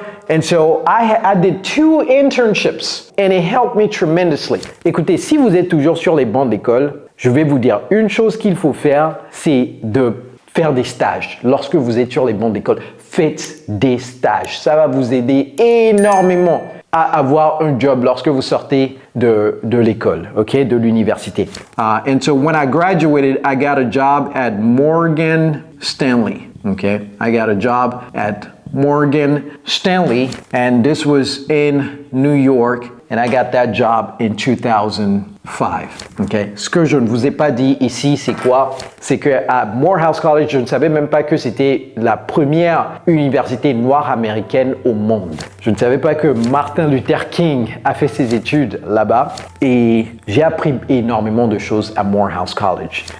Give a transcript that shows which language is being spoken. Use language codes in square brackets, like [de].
[en] And so I did 2 internships, and it helped me tremendously. [fr] Écoutez, si vous êtes toujours sur les bancs d'école, je vais vous dire une chose qu'il faut faire, c'est de faire des stages. Lorsque vous êtes sur les bancs d'école, faites des stages. Ça va vous aider énormément à avoir un job lorsque vous sortez de l'école, okay, de l'université. [en] And so when I graduated, I got a job at Morgan Stanley. Okay, I got a job at Morgan Stanley, and this was in New York, and I got that job in 2005. [fr] Okay, ce que je ne vous ai pas dit ici, c'est quoi? C'est qu'à Morehouse College, je ne savais même pas que c'était la première université noire américaine au monde. Je ne savais pas que Martin Luther King a fait ses études là-bas, et j'ai appris énormément de choses à Morehouse College.